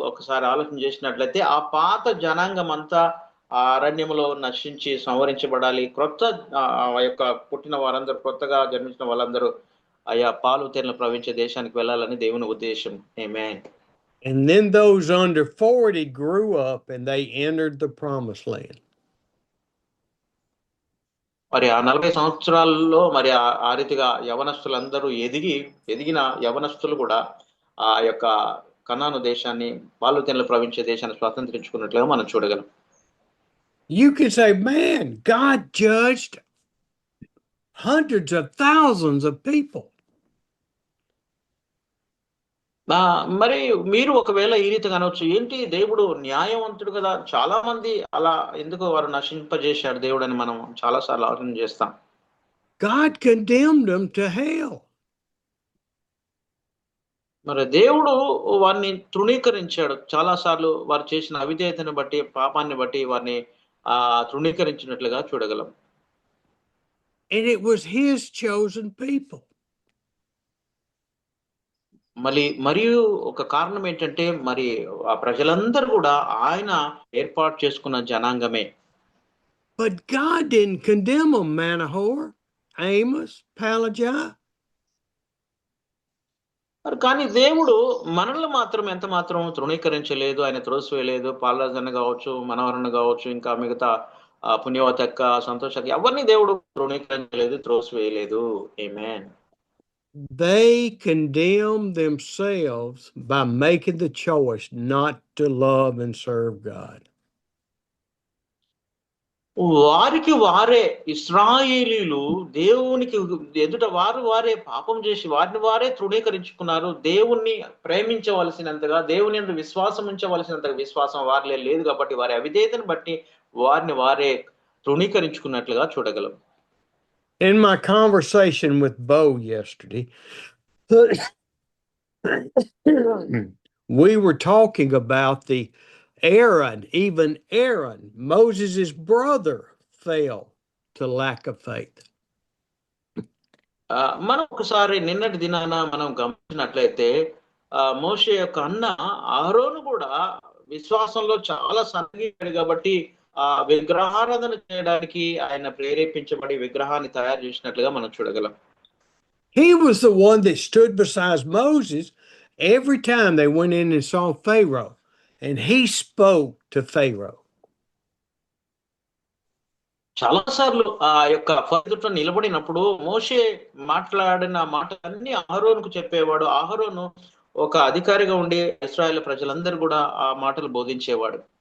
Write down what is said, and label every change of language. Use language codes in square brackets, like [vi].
[te] ఒకసారి ఆలోచన చేసినట్లయితే ఆ పాత జనాంగం అంతా ఆ అరణ్యంలో నశించి సంవరించబడాలి. క్రొత్త యొక్క పుట్టిన వారందరూ, కొత్తగా జన్మించిన వాళ్ళందరూ ఆయా పాలు తేనెలు ప్రవహించే దేశానికి వెళ్ళాలని దేవుని ఉద్దేశం. ఆమేన్. [en] And then those under 40 grew up and they entered the promised land. [te] మరి ఆ 40 సంవత్సరాల్లో మరి ఆ రీతిగా యవనస్తులందరూ ఎదిగిన యవనస్తులు కూడా ఆ యొక్క కనాను దేశాన్ని, పాలు తేనెలు ప్రవహించే దేశాన్ని స్వాతంత్రించుకున్నట్లుగా మనం చూడగలం. [en] You could say, man, God judged hundreds of thousands of people. [te] మరి మీరు ఒకవేళ ఈ రీతిగా అనవచ్చు, ఏంటి దేవుడు న్యాయవంతుడు కదా, చాలా మంది అలా ఎందుకు వారు నశింపజేశాడు దేవుడు అని మనం చాలా సార్లు ఆలోచన చేస్తాం. [en] God condemned them to hell. [te] మరి దేవుడు వారిని తృణీకరించాడు. చాలా సార్లు వారు చేసిన అవిధేయతను బట్టి, పాపాన్ని బట్టి వారిని తృణీకరించినట్లుగా చూడగలం. [en] And it was his chosen people. [te] మరియు ఒక కారణం ఏంటంటే, మరి ఆ ప్రజలందరూ కూడా ఆయన ఏర్పాటు చేసుకున్న జనాంగమే. [en] But God didn't condemn them, Manoah, Amos, Palijah. [te] కానీ దేవుడు మనల్ని మాత్రం ఎంత మాత్రం తృణీకరించలేదు, ఆయన త్రోసివేయలేదు. పాలరాజన్న కావచ్చు, మనవరన్న కావచ్చు, ఇంకా మిగతా పుణ్యవతక్క, సంతోషక్క, ఎవరిని దేవుడు తృణీకరించలేదు, త్రోసివేయలేదు. ఆమేన్. [en] They condemned themselves by making the choice not to love and serve God. [te] వారికి వారే ఇశ్రాయేలీయులు దేవునికి ఎదుట వారే పాపం చేసి వారిని వారే తృణీకరించుకున్నారు. దేవుణ్ణి ప్రేమించవలసినంతగా, దేవుని యందు విశ్వాసం ఉంచవలసినంతగా విశ్వాసం వారిలో లేదు కాబట్టి వారి అవిధేయతను బట్టి వారిని వారే తృణీకరించుకున్నట్లుగా చూడగలం. [en] In my conversation with Bo yesterday, we were talking about the even Aaron, Moses' brother, fell to lack of faith. [te] మనం ఒకసారి నిన్నటి దినాన మనం గమనించినట్లయితే మోషే యొక్క అన్న అహరోను కూడా విశ్వాసంలో చాలా సన్నగిల్లాడు కాబట్టి విగ్రహారాధన చేయడానికి ఆయన ప్రేరేపించబడి విగ్రహాన్ని తయారు చేసినట్లుగా మనం చూడగలం. [en] He was the one that stood beside Moses every time they went in and saw Pharaoh, and he spoke to Pharaoh. [te] చాలా సార్లు ఆ యొక్క ఫరో నిలబడినప్పుడు మోషే మాట్లాడిన మాటలన్నీ అహరోనుకు చెప్పేవాడు. అహరోను ఒక అధికారిగా ఉండి ఇశ్రాయేలు ప్రజలందరూ కూడా ఆ మాటలు బోధించేవాడు.